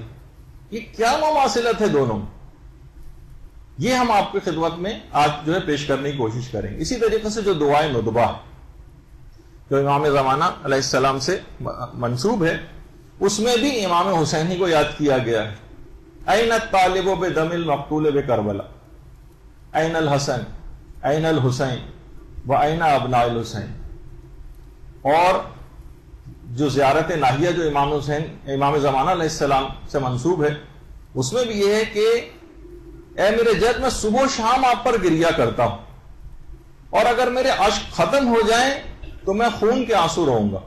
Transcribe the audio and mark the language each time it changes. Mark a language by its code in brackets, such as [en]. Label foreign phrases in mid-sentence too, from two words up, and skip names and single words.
[ur] یہ کیا مماثلت ہے دونوں؟ یہ ہم آپ کی خدمت میں آج جو ہے پیش کرنے کی کوشش کریں. اسی طریقے سے جو دعائے ندبہ جو امام زمانہ [ar] علیہ السلام [ur] سے منسوب ہے، اس میں بھی امام حسین ہی کو یاد کیا گیا ہے. [ar] این الطالب بدم المقتول بکربلا، این الحسن، این الحسین و این ابناء الحسین. [ur] اور جو زیارت ناہیہ جو امام زمانہ [ar] علیہ السلام [ur] سے منسوب ہے، اس میں بھی یہ ہے کہ اے میرے جد، میں صبح و شام آپ پر گریہ کرتا ہوں، اور اگر میرے اشک ختم ہو جائیں تو میں خون کے آنسو رہوں گا.